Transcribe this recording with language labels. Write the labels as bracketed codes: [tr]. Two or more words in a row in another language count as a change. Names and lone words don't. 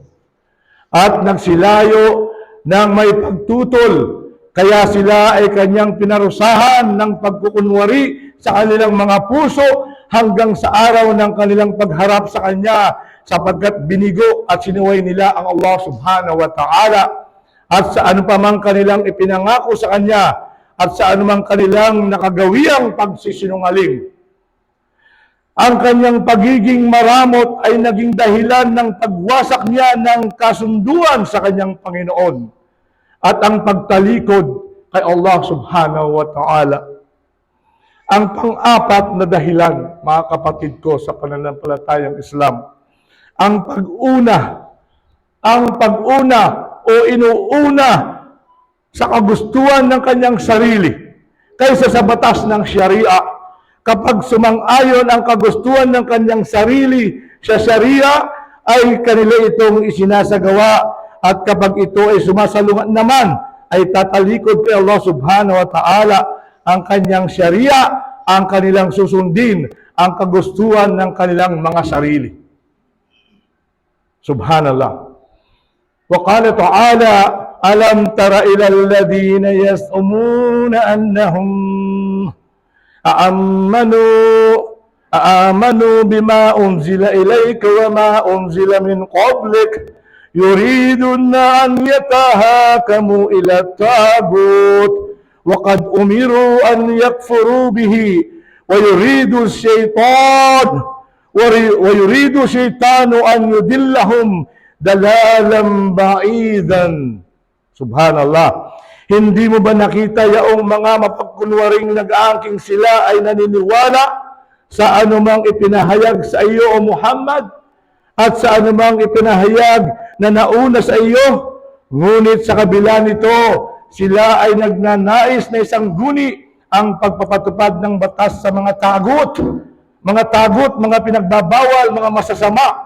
[tl] At nagsilayo ng may pagtutol, kaya sila ay kanyang pinarusahan ng pagkukunwari sa kanilang mga puso hanggang sa araw ng kanilang pagharap sa kanya, sapagkat binigo at sinuway nila ang Allah [ar] سبحانه وتعالى [tl] at sa anumang kanilang ipinangako sa kanya at sa anumang kanilang nakagawiyang pagsisinungaling. Ang kanyang pagiging maramot ay naging dahilan ng pagwasak niya ng kasunduan sa kanyang Panginoon at ang pagtalikod kay Allah [ar] سبحانه وتعالى. [tl] Ang pang-apat na dahilan, mga kapatid ko sa pananampalatayang Islam, ang pag-una o inuuna sa kagustuhan ng kanyang sarili kaysa sa batas ng Sharia. Kapag sumang-ayon ang kagustuhan ng kanyang sarili sa Sharia, ay kanila itong isinasagawa. At kapag ito ay sumasalungat naman, ay tatalikod kay Allah [ar] سبحانه وتعالى [tl] ang kanyang Sharia, ang kanilang susundin, ang kagustuhan ng kanilang mga sarili. Subhanallah. [ar] وقال تعالى، ألم تر إلى الذين يزعمون أنهم آمنوا بما أنزل إليك وما أنزل من قبلك يريدون أن يتحاكموا إلى الطاغوت وقد أمروا أن يكفروا به ويريد الشيطان أن يضلهم ضلالا بعيدا. [tl] Subhanallah. Hindi mo ba nakita yaong mga mapagkunwaring nag-aangking sila ay naniniwala sa anumang ipinahayag sa iyo o Muhammad at sa anumang ipinahayag na nauna sa iyo? Ngunit sa kabila nito, sila ay nagnanais na isang guni ang pagpapatupad ng batas sa mga tagut, mga pinagbabawal, mga masasama.